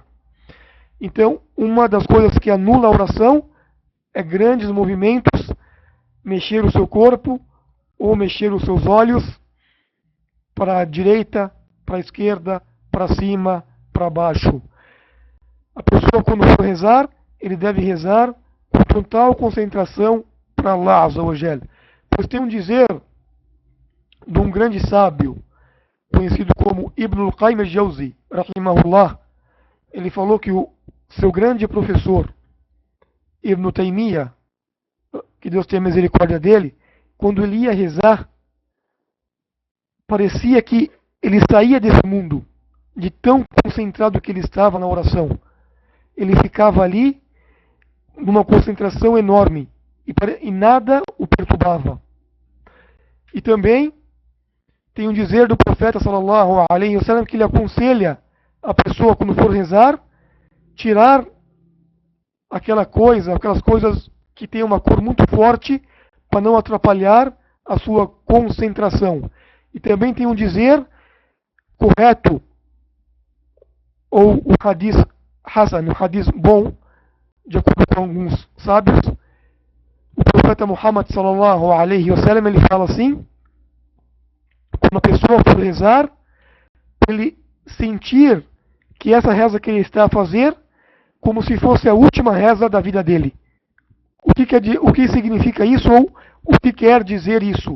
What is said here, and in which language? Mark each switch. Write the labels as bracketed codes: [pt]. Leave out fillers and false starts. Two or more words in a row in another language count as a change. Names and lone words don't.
[pt] Então, uma das coisas que anula a oração é grandes movimentos, mexer o seu corpo ou mexer os seus olhos para a direita, para a esquerda, para cima, para baixo. A pessoa, quando for rezar, ele deve rezar com total concentração para Allah [ar] عز وجل. [pt] Pois tem um dizer de um grande sábio, conhecido como Ibn al-Qayyim al-Jawzi, rahimahullah. Ele falou que o seu grande professor, Ibn Taymiyyah, que Deus tenha misericórdia dele, quando ele ia rezar, parecia que ele saía desse mundo, de tão concentrado que ele estava na oração. Ele ficava ali, numa concentração enorme, e nada o perturbava. E também tem um dizer do profeta [ar] صلى الله عليه وسلم [pt] que ele aconselha a pessoa, quando for rezar, tirar aquelas coisas que têm uma cor muito forte, para não atrapalhar a sua concentração. E também tem um dizer correto, ou o [ar] حديث حسن, [pt] o hadith bom, de acordo com alguns sábios, o profeta Muhammad [ar] صلى الله عليه وسلم, [pt] ele fala assim: quando a pessoa for rezar, ele sentir que essa reza que ele está a fazer como se fosse a última reza da vida dele. O que significa isso ou o que quer dizer isso?